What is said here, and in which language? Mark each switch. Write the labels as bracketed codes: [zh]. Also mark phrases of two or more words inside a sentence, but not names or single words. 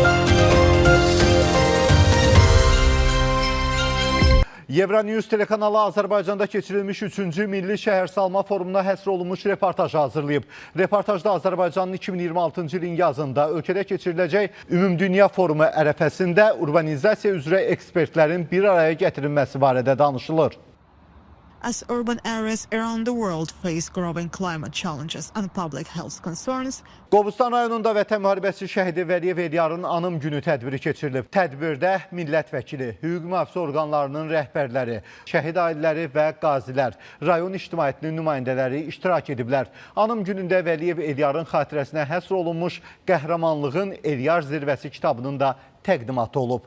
[az] Euronews telekanalı Azərbaycanda keçirilmiş 3-cü Milli Şəhərsalma Forumuna həsr olunmuş reportaj hazırlayıb. Reportajda Azərbaycanın 2026-cı ilin yazında ölkədə keçiriləcək Ümumdünya Forumu ərəfəsində urbanizasiya üzrə ekspertlərin bir araya gətirilməsi barədə danışılır. [en] As urban areas around the world face growing climate challenges and public health concerns, [az] Qobustan rayonunda Vətən müharibəsi şəhidi Vəliyev Eliyarın anım günü tədbiri keçirilib. Tədbirdə millət vəkili, hüquq mühafizə orqanlarının rəhbərləri, şəhid ailələri və qazilər, rayon ictimaiyyətinin nümayəndələri iştirak ediblər. Anım günündə Vəliyev Eliyarın xatirəsinə həsr olunmuş Qəhrəmanlığın Eliyar Zirvəsi kitabının da təqdimatı olub.